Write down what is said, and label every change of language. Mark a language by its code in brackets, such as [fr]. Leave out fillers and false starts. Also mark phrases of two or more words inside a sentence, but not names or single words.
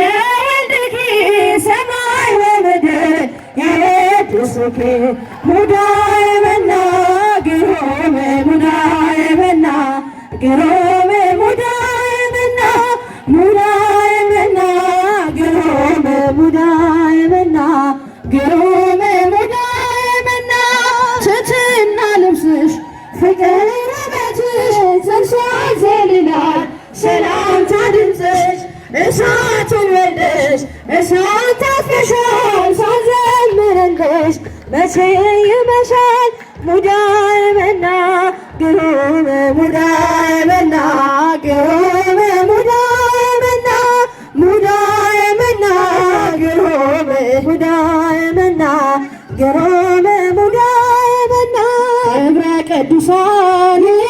[gez] ወልድኪ ሰማይ ወምድር ያወድሱኪ [am] ሙዳየ መና ግሩም ሙዳየ መና ግሩም ሙዳየ መና ሙዳየ መና ግሩም ሙዳየ መና ግሩም ሙዳየ መና ትሕትና ልብስሽ ፍቅር ውበትሽ ዘንሳዘልናል ሰላምታ ድምፅሽ እሳቱን ወልደሽ እሳት ታፈሻል ሳንዘምርልሽ መቼ ይመሻል ሙዳየ መና ግሩም ሙዳየ መና ግሩም ሙዳየ መና ሙዳየ መና ግሩም ሙዳየ መና ግሩም ሙዳየ መና [gez] ክብረ ቅዱሳን